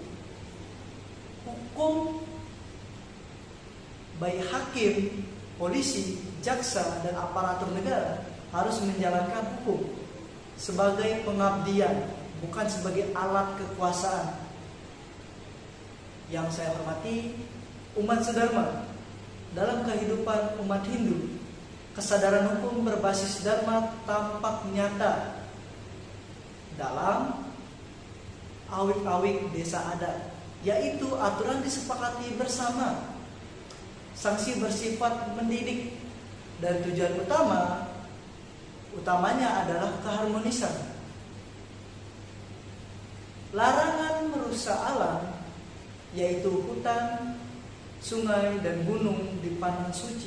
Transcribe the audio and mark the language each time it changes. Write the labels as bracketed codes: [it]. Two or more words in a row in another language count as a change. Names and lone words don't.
[id] Hukum baik hakim, polisi, jaksa, dan aparatur negara harus menjalankan hukum sebagai pengabdian, bukan sebagai alat kekuasaan. Yang saya hormati umat sedharma, dalam kehidupan umat Hindu, kesadaran hukum berbasis Dharma tampak nyata dalam awik-awik desa adat, yaitu aturan disepakati bersama, sanksi bersifat mendidik, dan tujuan utamanya adalah keharmonisan. Larangan merusak alam, yaitu hutan, sungai, dan gunung dipandang suci.